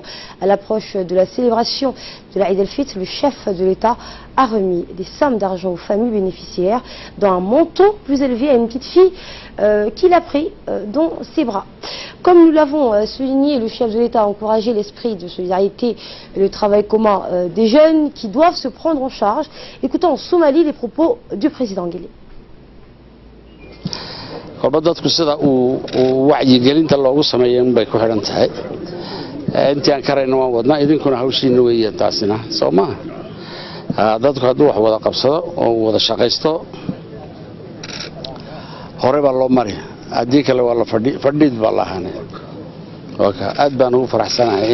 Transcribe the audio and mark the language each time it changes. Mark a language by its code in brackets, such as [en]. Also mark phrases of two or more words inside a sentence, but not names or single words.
[fr] À l'approche de la célébration de la Eid el-Fitr, le chef de l'État a remis des sommes d'argent aux familles bénéficiaires, dont un montant plus élevé à une petite fille qu'il a pris dans ses bras. Comme nous l'avons souligné, le chef de l'État a encouragé l'esprit de solidarité et le travail commun des jeunes qui doivent se prendre en charge. Écoutons en Somalie les propos du président Guélé. [so] kolba dadku sida uu wacyigelinta loogu sameeyay bay ku xiran tahay intii aan karayna waan wadnaa idinkuna hawshiina weeyaan taasina soo ma dadku hadduu wax wada qabsado oo wada shaqaysto hore baa loo mari haddii kale waa la fadhiid baa la ahaanay aad baan ugu faraxsanahay